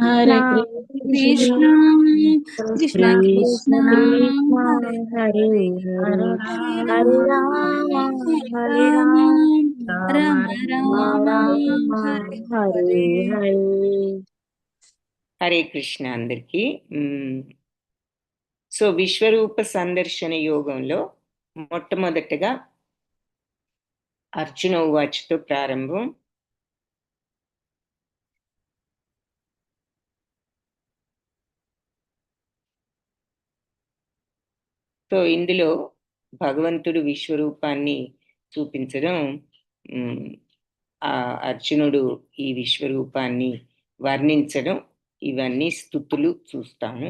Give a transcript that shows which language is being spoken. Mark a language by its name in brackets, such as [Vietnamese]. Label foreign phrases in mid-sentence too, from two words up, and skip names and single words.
[Sanskrit] కృష్ణ కృష్ణ కృష్ణ హరే హరే హరే హరే రామ రామ రామ హరే హరే హరే. హరే కృష్ణ [Telugu] అందరికీ. సో విశ్వరూప సందర్శన యోగంలో మొట్టమొదటగా అర్జున ఉవాచతో ప్రారంభం. సో ఇందులో భగవంతుడు విశ్వరూపాన్ని చూపించడం, ఆ అర్జునుడు ఈ విశ్వరూపాన్ని వర్ణించడం, ఇవన్నీ స్తుతులు చూస్తాము.